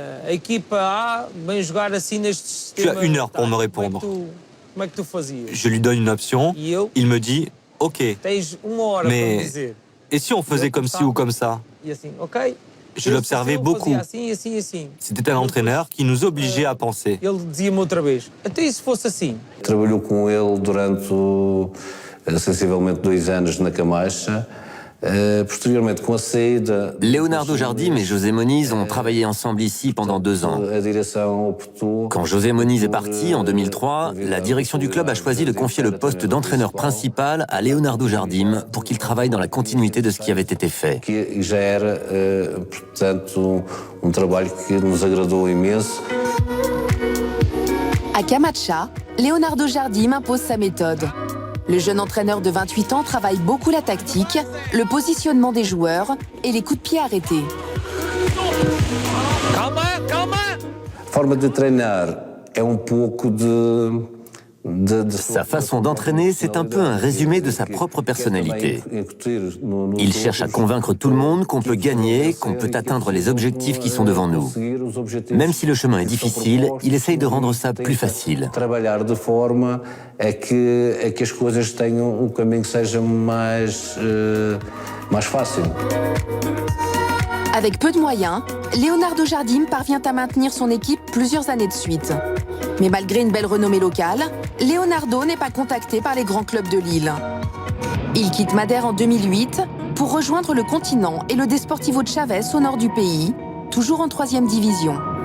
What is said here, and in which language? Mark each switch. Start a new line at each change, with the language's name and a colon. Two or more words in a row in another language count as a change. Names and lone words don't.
French: Tu as 1 heure pour me répondre. Je lui donne une option. Il me dit « Ok, mais et si on faisait comme ci ou comme ça ?» Je l'observais beaucoup. C'était un entraîneur qui nous obligeait à penser.
Portuguese: Trabalhou com ele durante sensivelmente 2 anos na Camacha. Posteriormente, com a saída...
French: Leonardo Jardim et José Moniz ont travaillé ensemble ici pendant 2 ans.
Portuguese: A direção optou...
French: Quand José Moniz est parti en 2003, la direction du club a choisi de confier le poste d'entraîneur principal à Leonardo Jardim pour qu'il travaille dans la continuité de ce qui avait été fait.
Portuguese: Que já era, portanto, trabalho que nos agradou imenso.
French: À Camacha, Leonardo Jardim impose sa méthode. Le jeune entraîneur de 28 ans travaille beaucoup la tactique, le positionnement des joueurs et les coups de pied arrêtés.
Portuguese: Forma de treinar é pouco de
French: Sa façon d'entraîner, c'est un peu un résumé de sa propre personnalité. Il cherche à convaincre tout le monde qu'on peut gagner, qu'on peut atteindre les objectifs qui sont devant nous. Même si le chemin est difficile, il essaye de rendre ça plus facile.
Portuguese: Trabalhar de forma a que as coisas tenham caminho que seja mais fácil.
French: Avec peu de moyens, Leonardo Jardim parvient à maintenir son équipe plusieurs années de suite. Mais malgré une belle renommée locale, Leonardo n'est pas contacté par les grands clubs de l'île. Il quitte Madère en 2008 pour rejoindre le Continent et le Desportivo de Chaves au nord du pays, toujours en 3e division.